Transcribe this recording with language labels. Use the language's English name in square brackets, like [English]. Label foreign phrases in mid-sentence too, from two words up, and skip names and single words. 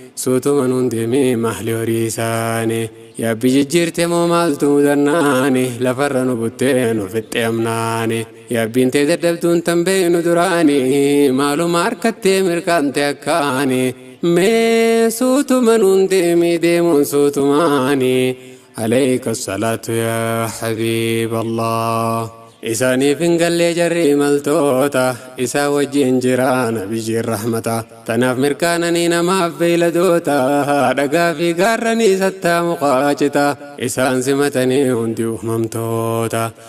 [Oromo] Suutuma nuun deemee mahli horii isaanii. Yaabbii jijjiirte moo maaltu mudannaani, lafarra nu buttee nu fixxe amnaani. Yaabbiin tee dadhabduun tan beeknu duraani, maaluma harkattee mirkaante akkaani. Mee suutuma nuun deemee deemuun suutumaani. [Arabic] عليك الصلاة يا حبيب الله. [Oromo] Isaaniif hin gallee jarri imaltoota, isaa wajjin jira nabiyyiin rahmata. Tanaaf mirkaananii namaaf beeyladoota, dhagaa fi gaarranii sattaa muqaachita. Isaan simatanii hundi uumamtoota,